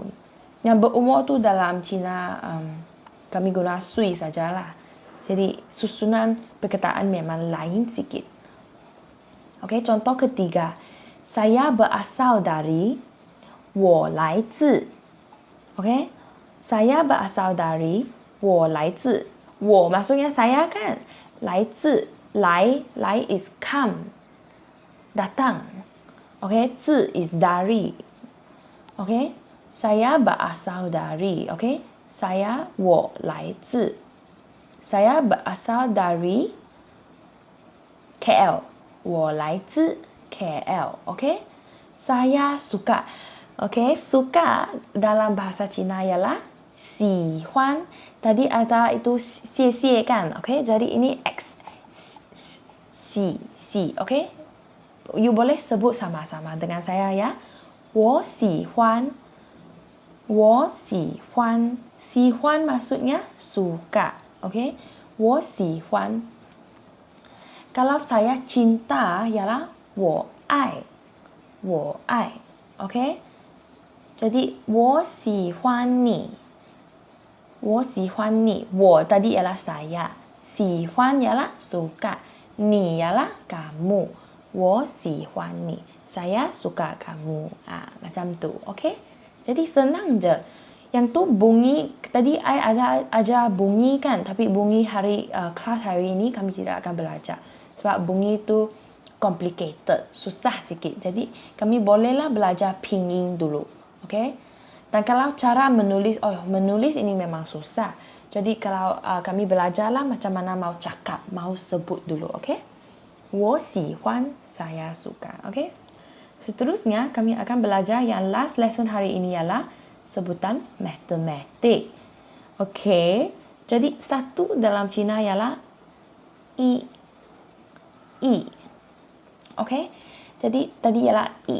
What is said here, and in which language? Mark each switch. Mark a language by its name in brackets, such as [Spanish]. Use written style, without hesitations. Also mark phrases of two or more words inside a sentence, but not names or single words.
[Malay] Yang berumur tu dalam Cina kami guna sui sajalah. Jadi susunan perkataan memang lain sikit. Okey, contoh ketiga. Saya berasal dari [Chinese] 我来自. [Malay] Okey? Saya berasal dari [Chinese] 我来自. [Malay] 我 maksudnya saya kan? [Chinese] 来自 来 [English] is come. [Malay] Datang. Okey? 自 is dari. Okey? Saya berasal dari. Okey? Saya [Chinese] 我来自. [Malay] Saya berasal dari KL. [Chinese] 我来自 [Malay] KL. Okey? Saya suka. Okey? Suka dalam bahasa Cina ialah 喜欢. Tadi ada itu 谢谢 kan? Okey? Jadi ini X. 喜. Okey? You boleh sebut sama-sama dengan saya ya. [Chinese] 我喜欢. 我喜欢. [Malay] 喜欢 maksudnya suka. Okey? [Chinese] 我喜欢. [Malay] Kalau saya cinta ialah [Chinese] 我爱. 我爱. [Malay] Okey? [Chinese] Jadi 我喜欢你. 我喜欢你. [Malay] 我 tadi ialah saya. 喜欢 ialah suka. 你 ialah kamu. [Chinese] 我喜欢你. [Malay] Saya suka kamu. Macam tu. Okay? Jadi senang je. Yang tu bunyi, tadi I ada ajar bunyi kan, tapi bunyi kelas hari ini kami tidak akan belajar. Sebab bunyi tu complicated, susah sikit. Jadi kami bolehlah belajar pinyin dulu. Okay? Dan kalau cara menulis, menulis ini memang susah. Jadi kalau kami belajarlah macam mana mau cakap, mau sebut dulu. [Chinese] Okay? 我喜欢, [Malay] saya suka. Okay? Seterusnya kami akan belajar yang [English] last lesson [Malay] hari ini ialah sebutan matematik. Okey. Jadi satu dalam Cina ialah i. Okey. Jadi tadi ialah i.